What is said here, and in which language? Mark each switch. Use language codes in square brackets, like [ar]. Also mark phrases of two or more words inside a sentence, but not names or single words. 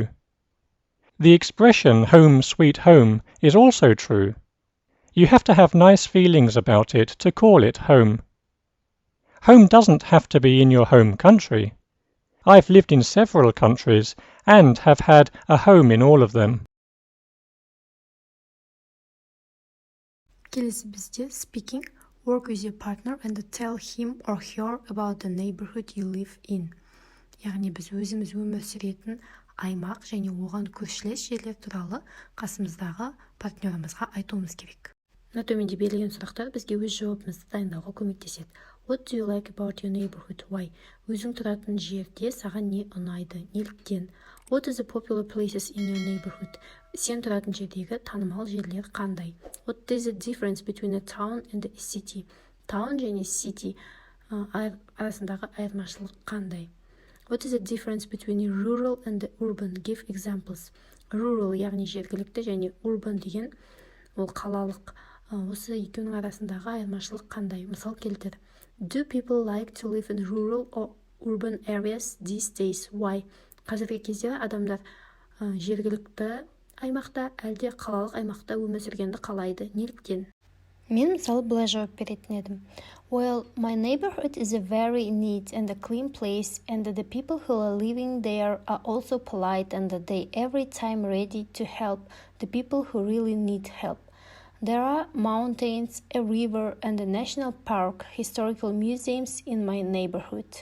[en] The expression home sweet home is also true. You have to have nice feelings about it to call it home. Home doesn't have to be in your home country. I've lived in several countries and have had a home in all of them. [kk] Келесі бізде speaking. [en] Work with your partner and tell him or her about the neighborhood you live in. [kk] Яғни біз өзіміз өмір сүретін аймақ және оған көршілес жерлер туралы қасымыздағы партнерімізге айтуымыз керек. Мына төменде берілген сұрақтар бізге өз жауабымызды дайындауға көмектеседі. [en] What do you like about your neighborhood? Why? [kk] Өзің тұратын жерде саған не ұнайды? Неліктен? [en] What are the popular places in your neighborhood? [kk] Сен тұратын жердегі танымал жерлер қандай? [en] What is the difference between a town and a city? [kk] Town және city арасындағы айырмашылық қандай? [en] What is the difference between rural and urban? Give examples. [kk] Rural яғни жергілікті және urban деген ол қалалық. Осы екеуінің арасындағы айырмашылық қандай? Мысал келтір. [en] Do people like to live in rural or urban areas these days? Why? [kk] Қазіргі кезде адамдар жергілікті аймақта әлде қалалық аймақта өмір сүргенді қалайды. Неліктен? Мен мысалы былай жауап беретін едім. [en] Well, my neighborhood is a very neat and a clean place, and the people who are living there are also polite and they every time ready to help the people who really need help. There are mountains, a river, and a national park, historical museums in my neighborhood.